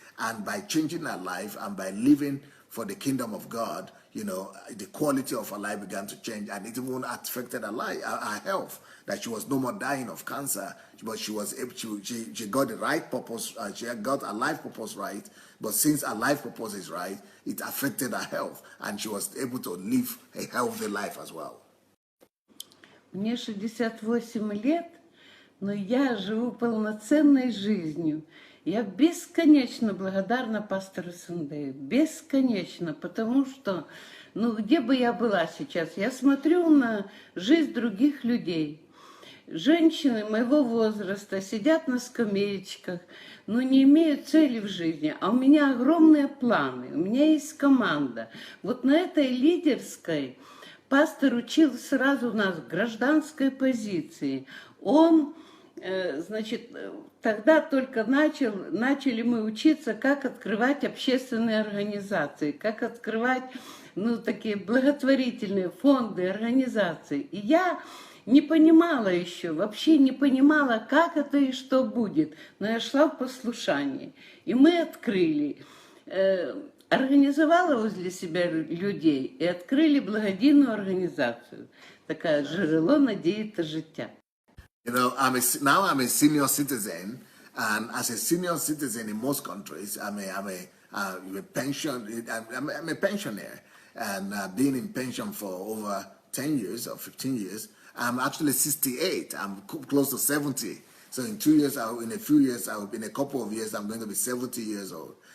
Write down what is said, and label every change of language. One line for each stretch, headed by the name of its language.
English: And by changing her life and by living for the kingdom of God, you know, the quality of her life began to change, and it even affected her life, her health. That she was no more dying of cancer, but she was able to, she got the right purpose, she got her life purpose right. But since her life purpose is right, it affected her health, and she was able to live a healthy life as well.
Russian: Мне 68 лет, но я живу полноценной жизнью. Я бесконечно благодарна пастору Сандею, бесконечно, потому что, ну, где бы я была сейчас, я смотрю на жизнь других людей. Женщины моего возраста сидят на скамеечках, но не имеют цели в жизни, а у меня огромные планы, у меня есть команда. Вот на этой лидерской пастор учил сразу нас гражданской позиции. Он, значит, тогда только начали мы учиться, как открывать общественные организации, как открывать, ну, такие благотворительные фонды, организации. И я не понимала еще, вообще не понимала, как это и что будет, но я шла в послушании. И мы открыли, организовала возле себя людей и открыли благодійну организацию.
Ukrainian: Такая «Джерело надії та життя».
English: You know, now I'm a senior citizen, and as a senior citizen in most countries, I'm a pensioner, and been in pension for over 10 years or 15 years. I'm actually 68. I'm close to 70. So in a few years, in a couple of years, I'm going to be 70 years old.